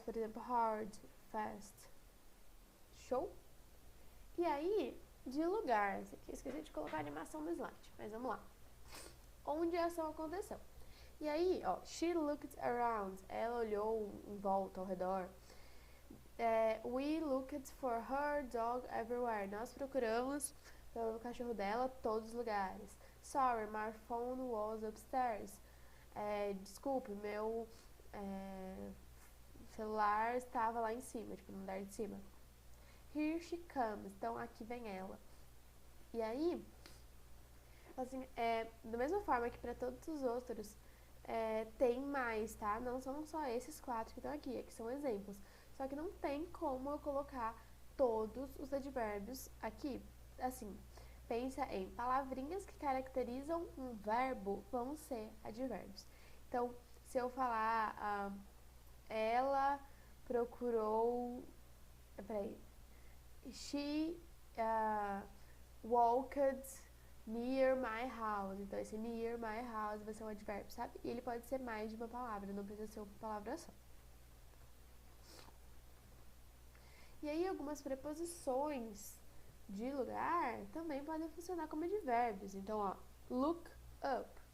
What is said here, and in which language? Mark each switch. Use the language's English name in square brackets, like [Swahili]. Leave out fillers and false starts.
[Portuguese] Por exemplo, hard, fast. Show? E aí, de lugar. Esse aqui eu esqueci de colocar a animação no slide, mas vamos lá. Onde a ação aconteceu? E aí, ó, [English] she looked around. [Portuguese] Ela olhou em volta, ao redor. [English] We looked for her dog everywhere. [Portuguese] Nós procuramos pelo cachorro dela todos os lugares. [English] Sorry, my phone was upstairs. [Portuguese] Desculpe, meu celular estava lá em cima, tipo, no andar de cima. [English] Here she comes. [Portuguese] Então, aqui vem ela. E aí, assim, da mesma forma que para todos os outros, tem mais, tá? Não são só esses 4 que estão aqui, que são exemplos. Só que não tem como eu colocar todos os advérbios aqui. Assim, pensa em palavrinhas que caracterizam um verbo, vão ser advérbios. Então, se eu falar, ela procurou... Peraí. [English] She walked near my house. [Portuguese] Então, esse [English] near my house [Portuguese] vai ser um advérbio, sabe? E ele pode ser mais de uma palavra, não precisa ser uma palavra só. E aí, algumas preposições de lugar também podem funcionar como advérbios. Então, ó, [English] look up.